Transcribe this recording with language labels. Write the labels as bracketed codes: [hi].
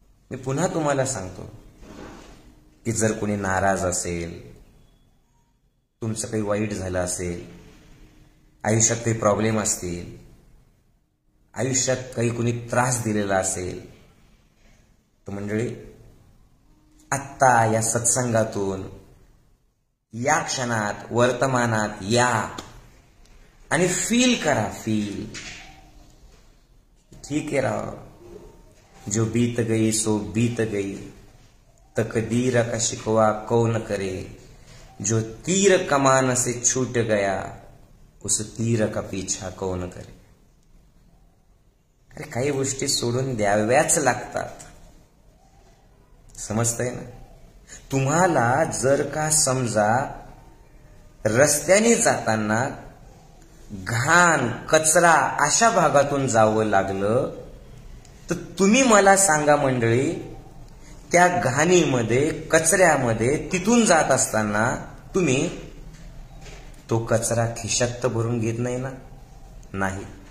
[mr] मी पुन्हा तुम्हाला सांगतो की जर कोणी नाराज असेल, तुमचं काही वाईट झालं असेल, आयुष्यात काही प्रॉब्लेम असतील, आयुष्यात काही कोणी त्रास दिलेला असेल, तर मंडळी आत्ता या सत्संगातून या क्षणात वर्तमानात या आणि फील करा. [hi] फील ठीक है राव, जो बीत गई सो बीत गई, तकदीर का शिकवा कौन करे, जो तीर कमान से छूट गया उस तीर का पीछा कौन करे. [mr] अरे काही गोष्टी सोडून द्याव्याच लागतात. समजतंय ना? तुम्हाला जर का समजा रस्त्याने जाताना घाण कचरा अशा भागातून जावं लागलं, तर तुम्ही मला सांगा मंडळी, त्या घाणीमध्ये कचऱ्यामध्ये तिथून जात असताना तुम्ही तो कचरा खिशात तर भरून घेत नाही ना? नाही.